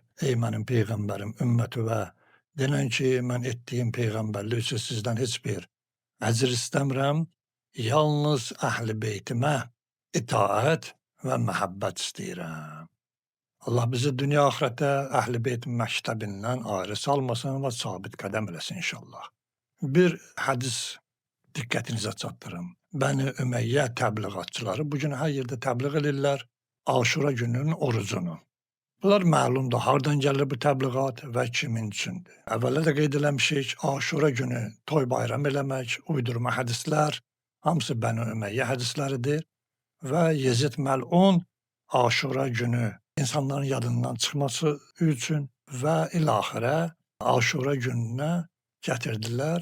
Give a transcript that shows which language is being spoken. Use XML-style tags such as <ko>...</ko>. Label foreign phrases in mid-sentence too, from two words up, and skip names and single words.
<tr>Ey benim peygamberim, ümmeti ve denen ki ben ettiğim peygamberliği için sizden hiçbir ecir istemrem.</tr> <az>Yalnız ehli beytime itaat ve muhabbet isteyirəm.</az> <tr>Allah bizi dünya ahirete ehli beytin mektebinden ayrı salmasın ve sabit kadem eləsin inşallah.</tr> <az>Bir hadis diqqətinizə çatdırım. Bəni Ümeyyə təbliğatçıları bu gün hər yerdə təbliğ edirlər Aşura gününün orucunu. Bunlar məlumdur, hardan gəlir bu təbliğat və kimin üçündür. Əvvəldə də qeyd eləmişik, Aşura günü toy bayram eləmək, uydurma hədislər, hamısı Bəni Ümeyyə hədisləridir və Yezid Məlun Aşura günü insanların yadından çıxması üçün və ilaxirə Aşura gününə gətirdilər.</az>